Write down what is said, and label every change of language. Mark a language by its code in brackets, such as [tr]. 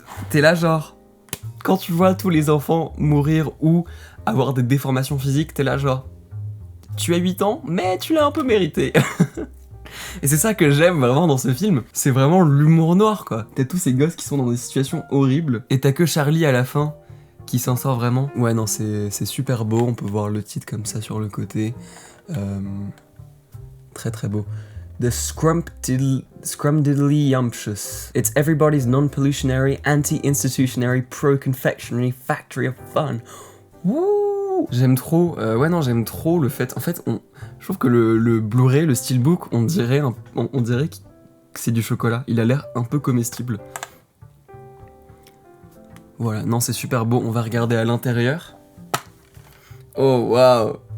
[fr] T'es là genre, quand tu vois tous les enfants mourir ou avoir des déformations physiques, t'es là genre, tu as 8 ans, mais tu l'as un peu mérité. Et c'est ça que j'aime vraiment dans ce film, c'est vraiment l'humour noir quoi. T'as tous ces gosses qui sont dans des situations horribles, et t'as que Charlie à la fin qui s'en sort vraiment. Ouais non, c'est super beau, on peut voir le titre comme ça sur le côté. Très très beau. [en] The Scrumdiddlyumptious. It's everybody's non-pollutionary, anti-institutionary, pro-confectionery factory of fun. Wouh! [fr] J'aime trop, j'aime trop le fait. En fait, je trouve que le Blu-ray, le Steelbook, on dirait que c'est du chocolat. Il a l'air un peu comestible. Voilà, non, c'est super beau. On va regarder à l'intérieur. Oh, waouh!